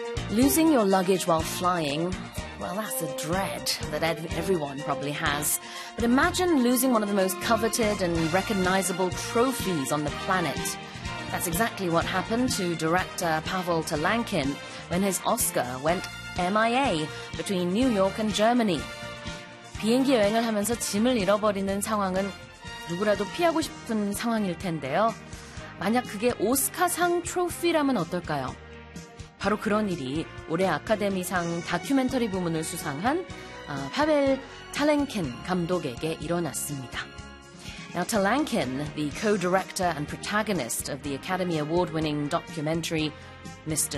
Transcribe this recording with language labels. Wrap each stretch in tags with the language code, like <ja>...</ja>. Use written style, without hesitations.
<en>Losing your luggage while flying, well, that's a dread that everyone probably has. But imagine losing one of the most coveted and recognizable trophies on the planet. That's exactly what happened to director Pavel Telankin when his Oscar went MIA between New York and Germany.</en> <ko>비행기 여행을 하면서 짐을 잃어버리는 상황은 누구라도 피하고 싶은 상황일 텐데요. 만약 그게 오스카상 트로피라면 어떨까요? 바로 그런 일이 올해 아카데미상 다큐멘터리 부문을 수상한 파벨 탈랭켄 감독에게 일어났습니다.</ko> <en>Now, Telankin, the co-director and protagonist of the Academy Award-winning documentary Mr.</en>